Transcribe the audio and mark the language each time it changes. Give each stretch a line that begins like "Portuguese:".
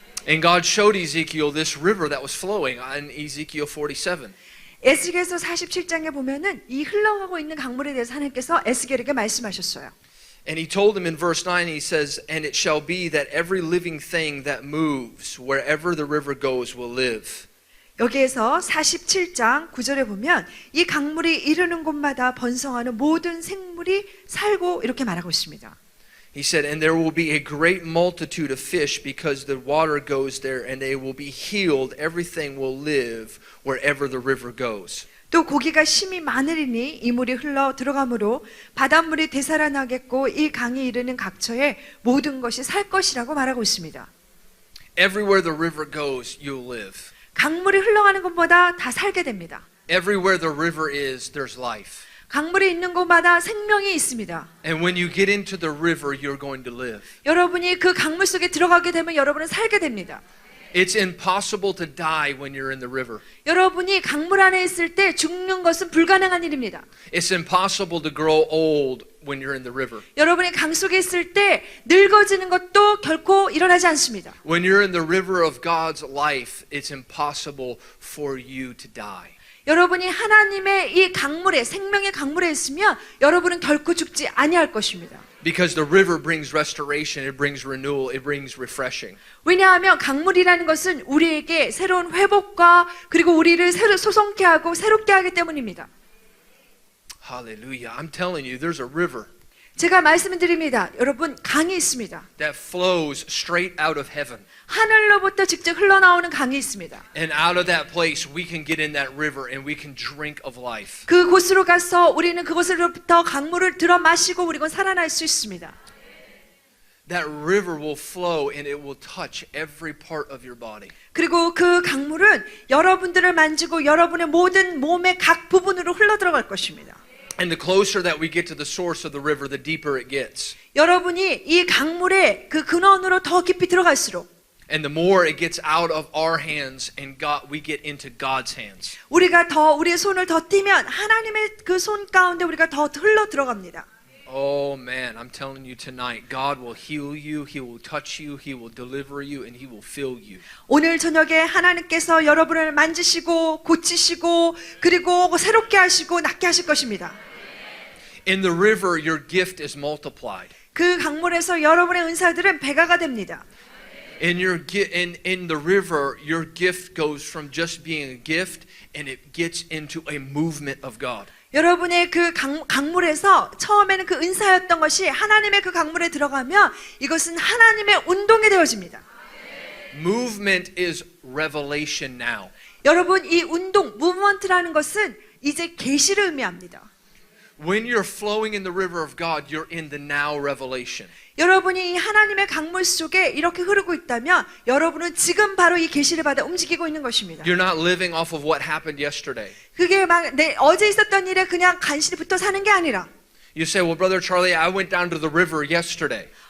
English: And God showed Ezekiel this river that was flowing in Ezekiel 47.
Korean: 에스겔서 47장에 보면은 이 흘러가고 있는 강물에 대해서 하나님께서 에스겔에게 말씀하셨어요.
English: And he told him in verse 9, he says, and it shall be that every living thing that moves wherever the river goes will live.
Korean: 여기에서 47장 9절에 보면 이 강물이 이르는 곳마다 번성하는 모든 생물이 살고 이렇게 말하고 있습니다.
English: He said, and there will be a great multitude of fish because the water goes there and they will be healed. Everything will live wherever the river goes.
Korean: 또 고기가 심히 많으리니 이 물이 흘러 들어가므로 바닷물이 되살아나겠고 이 강이 이르는 각처에 모든 것이 살 것이라고 말하고 있습니다.
English: Everywhere the river goes, you'll live.
Korean: 강물이 흘러가는 곳마다 다 살게 됩니다.
English: Everywhere the river is, there's life.
Korean: 강물이 있는 곳마다 생명이 있습니다.
English: And when you get into the river, you're going to live.
Korean: 여러분이 그 강물 속에 들어가게 되면 여러분은 살게 됩니다.
English: It's impossible to die when you're in the river.
Korean: 여러분이 강물 안에 있을 때 죽는 것은 불가능한 일입니다.
English: It's impossible to grow old when you're in the river.
Korean: 여러분이 강 속에 있을 때 늙어지는 것도 결코 일어나지 않습니다.
English: When you're in the river of God's life, it's impossible for you to die.
Korean: 여러분이 하나님의 이 강물에 생명의 강물에 있으면 여러분은 결코 죽지 아니할 것입니다.
English: Because the river brings restoration, it brings renewal, it brings refreshing.
Korean: 왜냐하면 강물이라는 것은 우리에게 새로운 회복과 그리고 우리를 소성케 하고 새롭게 하기 때문입니다.
English: Hallelujah. I'm telling you, there's a river
Korean: 제가 말씀을 드립니다. 여러분 강이 있습니다.
English: that flows straight out of heaven.
Korean: 하늘로부터 직접 흘러나오는 강이 있습니다.
English: And out of that place, we can get in that river and we can drink of life.
Korean: 그곳으로 가서 우리는 그곳으로부터 강물을 들어 마시고 우리는 살아날 수 있습니다.
English: That river will flow and it will touch every part of your body.
Korean: 그리고 그 강물은 여러분들을 만지고 여러분의 모든 몸의 각 부분으로 흘러들어갈 것입니다.
English: And the closer that we get to the source of the river, the deeper it gets.
Korean: 여러분이 이 강물의 그 근원으로 더 깊이 들어갈수록
English: And the more it gets out of our hands and we get into God's hands.
Korean: 우리가 더 우리의 손을 더 띄면 하나님의 그 손 가운데 우리가 더 흘러 들어갑니다.
English: Oh man, I'm telling you tonight, God will heal you, He will touch you, He will deliver you, and He will fill you.
Korean: 오늘 저녁에 하나님께서 여러분을 만지시고 고치시고 그리고 새롭게 하시고 낫게 하실 것입니다.
English: In the river, your gift is multiplied.
Korean: 그 강물에서 여러분의 은사들은 배가가 됩니다.
English: In the river, your gift goes from just being a gift and it gets into a movement of God.
Korean: 여러분의 그 강물에서 처음에는 그 은사였던 것이 하나님의 그 강물에 들어가면 이것은 하나님의 운동이 되어집니다.
English: Movement is revelation now.
Korean: 여러분 이 운동, 무브먼트라는 것은 이제 계시를 의미합니다.
English: When you're flowing in the river of God, you're in the now revelation.
Korean: 여러분이 이 하나님의 강물 속에 이렇게 흐르고 있다면 여러분은 지금 바로 이 계시를 받아 움직이고 있는 것입니다.
English: You're not living off of what happened yesterday.
Korean: 그게 막 어제 있었던 일에 그냥 간신히 붙어 사는 게 아니라
English: You say, well, Brother Charlie, I went down to the river yesterday.